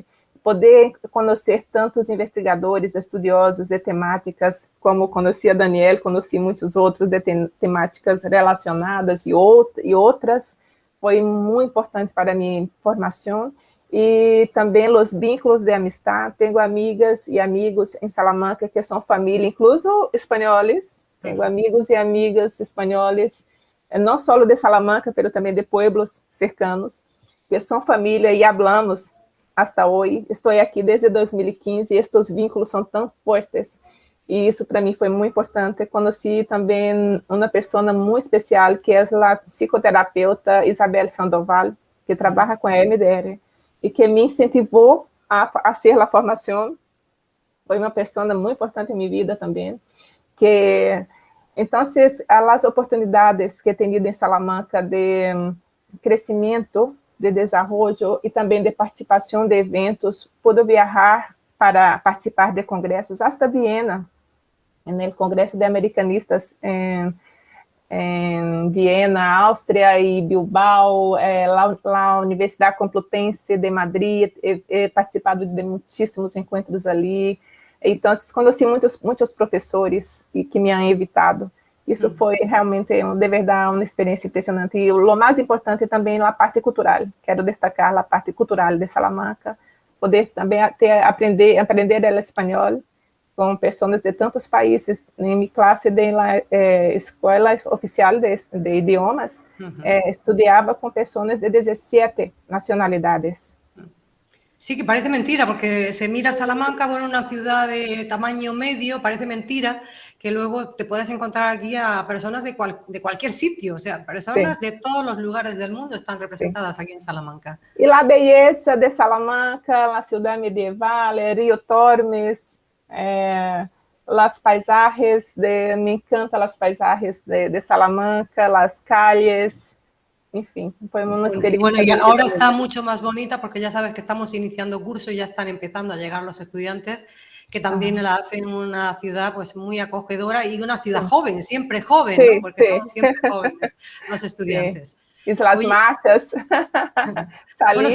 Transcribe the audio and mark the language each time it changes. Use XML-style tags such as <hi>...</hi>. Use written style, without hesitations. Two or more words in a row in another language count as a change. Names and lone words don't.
<pt>Poder conhecer tantos investigadores, estudiosos de temáticas, como conheci a Daniel, conheci muitos outros de temáticas relacionadas e outras, foi muito importante para a minha formação, e também os vínculos de amistade. Tenho amigas e amigos em Salamanca que são família, incluso espanhóis. Tenho amigos e amigas espanhóis, não só de Salamanca, mas também de</pt> <es>pueblos cercanos,</es> <pt>que são família e</pt> <es>hablamos hasta</es> <pt>hoje. Estou aqui desde 2015 e estes vínculos são tão fortes. E isso para mim foi muito importante. Conheci também uma pessoa muito especial, que é a psicoterapeuta Isabel Sandoval, que trabalha com a MDR, e que me incentivou a fazer a formação. Foi uma pessoa muito importante em minha vida também. Então, as oportunidades que</pt> <es>he tenido</es> <pt>em Salamanca de crescimento, de desenvolvimento e também de participação de eventos, pude viajar para participar de congressos hasta Viena, no Congresso de Americanistas em Viena, Áustria, e Bilbao, a Universidade Complutense de Madrid.</pt> <es>He participado</es> <pt>de muitíssimos encontros ali. Então, conheci muitos professores que</pt> <es>me han evitado.</es> <pt>Isso foi realmente, de verdade, uma experiência impressionante. E o mais importante também a parte cultural. Quero destacar a parte cultural de Salamanca, poder também aprender espanhol com pessoas de tantos países. Em minha classe da Escola Oficial de Idiomas, estudava com pessoas de 17 nacionalidades.</pt> <es>Sí, que parece mentira, porque se mira Salamanca, bueno, una ciudad de tamaño medio, parece mentira que luego te puedes encontrar aquí a personas de cualquier sitio, o sea, personas Sí, de todos los lugares del mundo están sí. representadas aquí en Salamanca. Y la belleza de Salamanca, la ciudad medieval, el río Tormes, los paisajes, me encantan los paisajes de Salamanca, las calles,</es> <pt>enfim, foi uma</pt> <es>Bueno,</es> <pt>experiência</pt> <es>y</es> <pt>de vida</pt> <es>ahora está</es> <pt>mesmo.</pt> <es>mucho más bonita porque ya sabes que estamos iniciando curso y ya están empezando a llegar los estudiantes, que también Ajá. la hacen una ciudad pues muy acogedora y una ciudad</es> <pt>Sim,</pt> <es>joven, ¿no?</es> <pt>sim,</pt> <es>Porque son</es> <pt>sim.</pt> <es>siempre jóvenes los</es> <pt>Sim.</pt> <es>estudiantes. E las Oye, marchas, bueno,</es>